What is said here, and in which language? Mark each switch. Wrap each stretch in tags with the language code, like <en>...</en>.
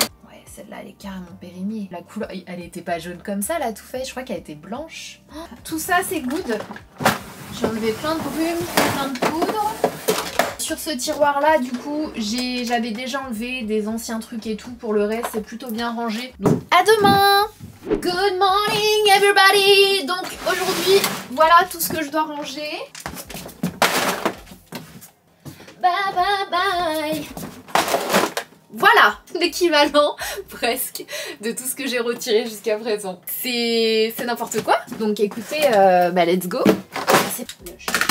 <fr>Ouais, celle-là, elle est carrément périmée. La couleur, elle était pas jaune comme ça, la Too Faced. Je crois qu'elle était blanche. Tout ça, c'est good. J'ai enlevé plein de brume, plein de poudre. Sur ce tiroir-là, du coup, j'avais déjà enlevé des anciens trucs et tout. Pour le reste, c'est plutôt bien rangé. Donc, à demain!</fr> <en>Good morning, everybody!</en> <fr>Donc, aujourd'hui, voilà tout ce que je dois ranger.</fr> <en>Bye, bye, bye!</en> <fr>Voilà l'équivalent presque de tout ce que j'ai retiré jusqu'à présent. C'est n'importe quoi. Donc écoutez,</fr> <en>let's go.</en> <fr>C'est moche.</fr>